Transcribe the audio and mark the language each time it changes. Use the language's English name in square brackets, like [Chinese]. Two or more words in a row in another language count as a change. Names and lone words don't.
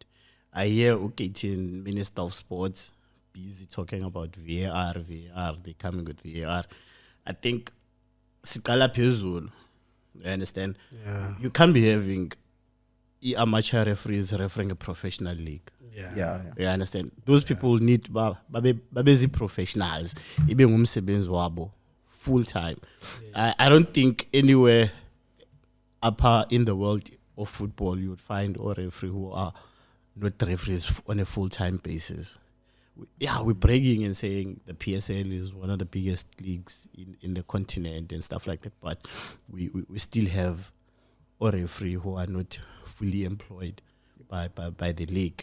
[English] I hear Uketin, Minister of Sports, busy talking about VAR, they're coming with VAR. I think Sikala Pezul, you understand? Yeah. You can't be having amateur referees refereeing a professional league. Yeah. You understand? Those people need babezi professionals. [Zulu] Ibe ngumsebenzi wabo [English] full time. I don't think anywhere upper in the world of football you would find or referee who are not referees on a full time basis. We're bragging and saying the PSL is one of the biggest leagues in the continent and stuff like that, but we still have a referee who are not fully employed by the league.